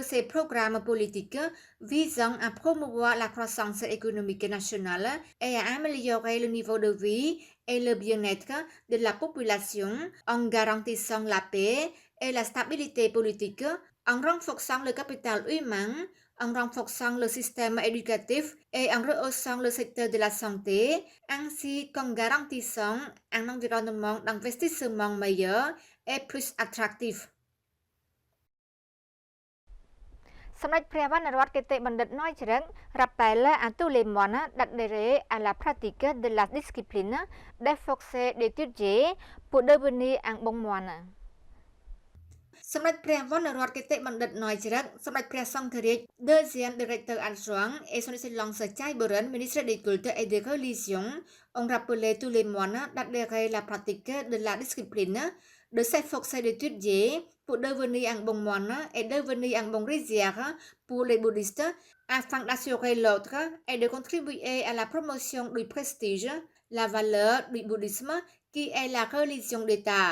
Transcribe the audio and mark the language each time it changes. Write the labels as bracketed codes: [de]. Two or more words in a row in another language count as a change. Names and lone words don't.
[fr] ses programmes politiques visant à promouvoir la croissance économique nationale et à améliorer le niveau de vie et le bien-être de la population en garantissant la paix et la stabilité politique, en renforçant le capital humain, en renforçant le système éducatif et en rehaussant le secteur de la santé, ainsi qu'en garantissant un environnement d'investissement meilleur et plus attractif. [km] សម្ដេចព្រះវណ្ណរតគតិបណ្ឌិត [fr] Noi Chirek rappelle à tous les moines d'adhérer à la pratique de la discipline, d'efforcer d'étudier pour devenir un bon moine. [km] សម្ដេចព្រះវណ្ណរតគតិបណ្ឌិត [fr] Noi Chirek [km] សម្ដេចព្រះសង្ឃរាជ [fr] Deuxième directeur adjoint et son excellence Chai Boren, ministre des cultes et des religions, ont rappelé tous les moines d'adhérer à la pratique de la discipline, de s'efforcer d'étudier pour devenir un bon moine et devenir un bon rizière pour les bouddhistes afin d'assurer l'autre et de contribuer à la promotion du prestige, la valeur du bouddhisme qui est la religion d'État.